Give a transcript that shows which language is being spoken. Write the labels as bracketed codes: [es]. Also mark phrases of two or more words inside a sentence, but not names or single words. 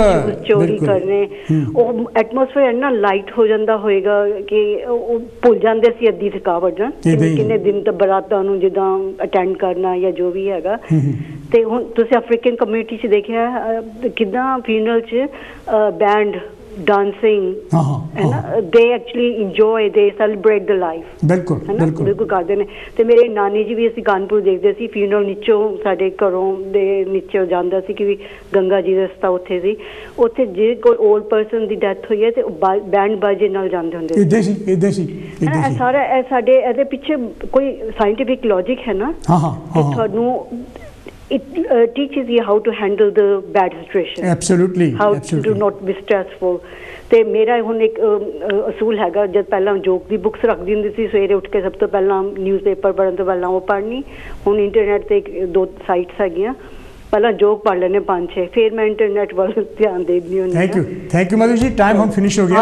[pa] ਚੋਰੀ ਕਰਨੇ, ਉਹ ਐਟਮੋਸਫੇਅਰ ਇੰਨਾ ਲਾਈਟ ਹੋ ਜਾਂਦਾ ਹੋਏਗਾ ਕਿ ਉਹ ਭੁੱਲ ਜਾਂਦੇ ਸੀ ਅੱਧੀ ਥਕਾਵਟ ਨਾ, ਕਿੰਨੇ ਦਿਨ ਤੱਕ ਬਰਾਤਾਂ ਨੂੰ ਜਿੱਦਾਂ ਅਟੈਂਡ ਕਰਨਾ ਜਾਂ ਜੋ ਵੀ ਹੈਗਾ। ਤੇ ਹੁਣ ਤੁਸੀਂ [en] African community [pa] 'ਚ ਦੇਖਿਆ ਕਿੱਦਾਂ ਫਿਊਨਰਲ 'ਚ ਬੈਂਡ [en] dancing, they actually enjoy, they celebrate the life, [pa] ਬਿਲਕੁਲ ਕਰਦੇ ਨੇ। ਤੇ ਮੇਰੇ ਨਾਨੀ ਜੀ ਵੀ ਅਸੀਂ ਕਾਨਪੁਰ ਦੇਖਦੇ ਸੀ, ਫਿਊਨਰਲ ਨੀਚੋਂ ਸਾਡੇ ਘਰੋਂ ਦੇ ਨੀਚੇ ਜਾਂਦਾ ਸੀ ਕਿ ਵੀ ਗੰਗਾ ਜੀ ਦਾ ਰਸਤਾ ਉੱਥੇ ਸੀ, ਉੱਥੇ ਜੇ ਕੋਈ [en] old person [pa] ਦੀ ਡੈਥ ਹੋਈ ਹੈ ਤੇ ਬੈਂਡ ਬਾਜੇ ਨਾਲ ਜਾਂਦੇ ਹੁੰਦੇ ਸੀ। ਇਹ ਸਾਰਾ ਇਹ ਸਾਡੇ ਇਹਦੇ ਪਿੱਛੇ ਕੋਈ [en] scientific logic [pa] ਹੈ ਨਾ ਕਿ ਤੁਹਾਨੂੰ [en] it teaches you how to handle the bad situation, absolutely to not be stressful। [pa] ਤੇ ਮੇਰਾ ਹੁਣ ਇੱਕ ਅਸੂਲ ਹੈਗਾ, ਜਦ ਪਹਿਲਾਂ ਜੋਕ ਦੀ ਬੁੱਕਸ ਰੱਖਦੀ ਹੁੰਦੀ ਸੀ ਸਵੇਰੇ ਉੱਠ ਕੇ, ਸਭ ਤੋਂ ਪਹਿਲਾਂ ਨਿਊਜ਼ਪੇਪਰ ਪੜ੍ਹਨ ਤੋਂ ਪਹਿਲਾਂ ਉਹ ਪੜ੍ਹਨੀ। ਹੁਣ ਇੰਟਰਨੈਟ ਤੇ 2 ਸਾਈਟਸ ਹੈਗੀਆਂ, ਪਹਿਲਾਂ ਜੋਕ ਪੜ੍ਹ ਲੈਣੇ 5-6, ਫਿਰ ਮੈਂ ਇੰਟਰਨੈਟ ਵੱਲ ਧਿਆਨ ਦੇਣੀ ਹੁੰਦੀ। [en] Thank you [pa] ਮਧੂ ਜੀ, ਟਾਈਮ ਹੁਣ ਫਿਨਿਸ਼ ਹੋ ਗਿਆ।